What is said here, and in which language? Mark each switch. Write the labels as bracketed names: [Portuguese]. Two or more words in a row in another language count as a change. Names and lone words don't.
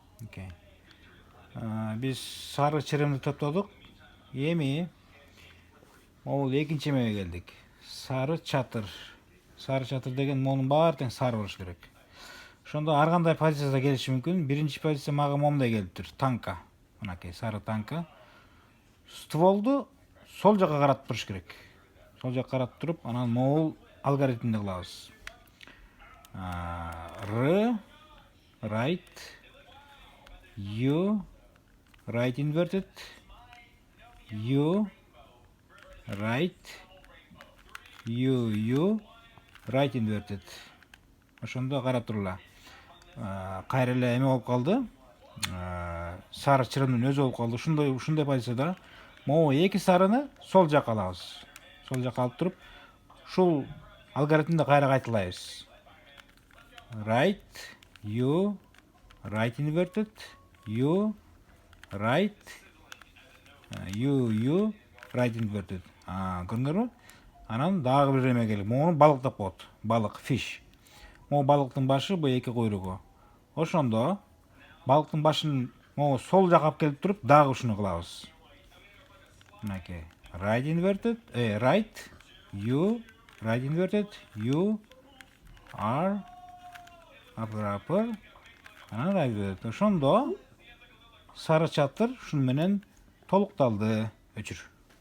[English] Okey. [Kyrgyz] Биз сары чырымды топладык. Эми могол экинчи эмеге келдик. Сары чатыр. Sarı çatır деген монун баары тең сары болуш керек. Ошондо ар кандай позицияда келиши мүмкүн. Биринчи позиция мага момундай келиптир. Танка. Мынакей сары танка. Стволду сол жака каратып туруш керек. Сол жака каратып туруп, анан моğol алгоритминде кылабыз. [English] R right U right inverted U right U right inverted. [Kyrgyz] Ошондо карап турула. Кайра эле эме болуп калды. Сары чырымдын өзү болуп калды. Ушундай позицияда могу эки сарыны сол жака алабыз. Сол жака алып туруп, ушул алгоритмди кайра кайталайбыз. [English] Right U right inverted U right U right inverted. [Kyrgyz] Көрдүңөрбү? Анан дагы бир эме келип, могуну балык деп коет. Балык, fish. Могу балыктын башы, бу эки куйругу. Ошондо балыктын башын могу сол жака алып келип туруп, дагы ушуну кылабыз. Мынакей. [English] Right inverted, right U right inverted U R upper анан right inverted. [Kyrgyz] Ошондо сары чатыр ушун менен толукталды. Өчүр.